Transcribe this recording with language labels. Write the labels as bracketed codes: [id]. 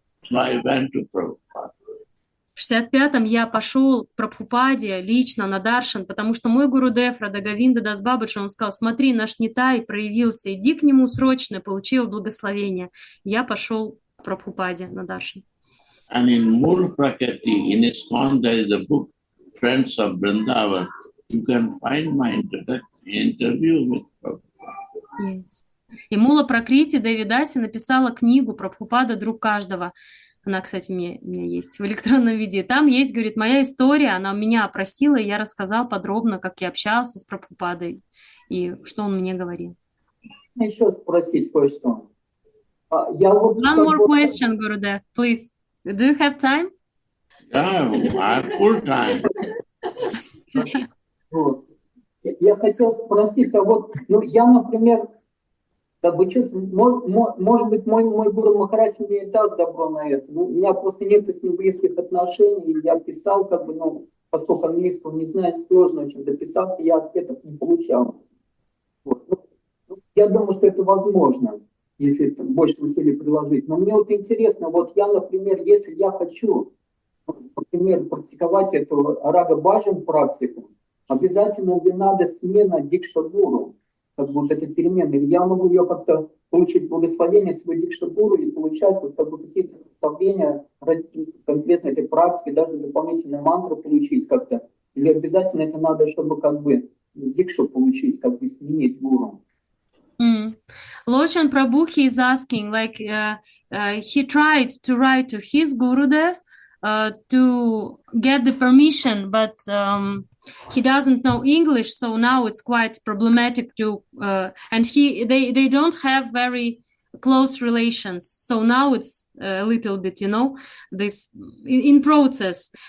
[en] So I went to Prabhupada. [ru] В 65-м я пошел к Прабхупаде лично на Даршан, потому что мой Гурудев, Рада Говинда Дас Бабаджи, он сказал, смотри, наш Нитай проявился, иди к нему срочно, получи его благословение. Я пошел к Прабхупаде на Даршан. [en] And in Mool Prakriti, in ISKCON, there is a book, Friends of Vrindavan. You can find my interview with Prabhupada. Yes. [ru] И Мула Пракрити Деви Даси написала книгу Прабхупада «Друг каждого». Она, кстати, у меня есть в электронном виде. Там есть, говорит, моя история, она меня опросила, и я рассказал подробно, как я общался с Прабхупадой и что он мне говорил. Еще спросить кое-что. [en] One more question, Gurudev, please. Do you have time? Yeah, I have full time. [ru] Вот. Я хотел спросить, я, например, как бы чувствую, может быть, мой Гуру Махарадж мне даст добро на это. У меня просто нет с ним близких отношений, и я писал, поскольку английского не знаю, сложно очень дописался, я ответов не получал. Вот. Я думаю, что это возможно, если больше усилий приложить. Но мне интересно, я, например, если я хочу, например, практиковать эту Рага Баджан практику, обязательно ли надо смена Дикша-гуру? Это перемена, или я могу ее как-то получить благословение своего Дикша-гуру и получать какие-то представления конкретно этой практики, даже дополнительную мантру получить как-то, или обязательно это надо, чтобы Дикшу получить, сменить гуру. [en] Lochan Prabhu, he is asking, he tried to write to his Gurudev to get the permission, but he doesn't know English, so now it's quite problematic to, and they don't have very close relations, so now it's a little bit, this in process.